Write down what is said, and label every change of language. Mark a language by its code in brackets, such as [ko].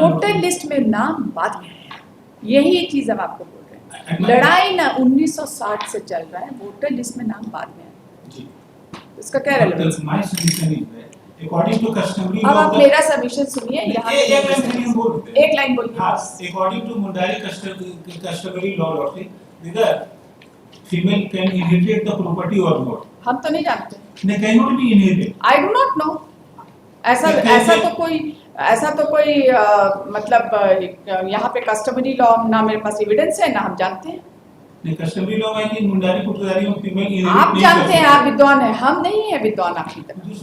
[hi] Voter list में नाम बाद में है। यही एक चीज हम आपको बोल रहे हैं, लड़ाई ना 1960 से चल रहा है, वोटर लिस्ट में नाम बाद में है जी। इसका क्या relevance? [en] my suggestion is according to customary [hi] अब आप मेरा सबमिशन सुनिए, यहाँ एक लाइन बोलिए। [en] हाँ, according to Mundari customary law whether female can inherit the property or not. [hi] हम तो नहीं जानते। [en] They cannot be inherited. I do not know. [hi] ऐसा तो कोई मतलब यहाँ पे कस्टमरी लॉ ना मेरे पास एविडेंस है ना हम जानते हैं। नहीं, कस्टमरी लॉ में कि मुंडारी पुत्रधारी में फीमेल इनहेरिट आप जानते हैं, आप विद्वान हैं, हम नहीं है विद्वान आपकी तरह।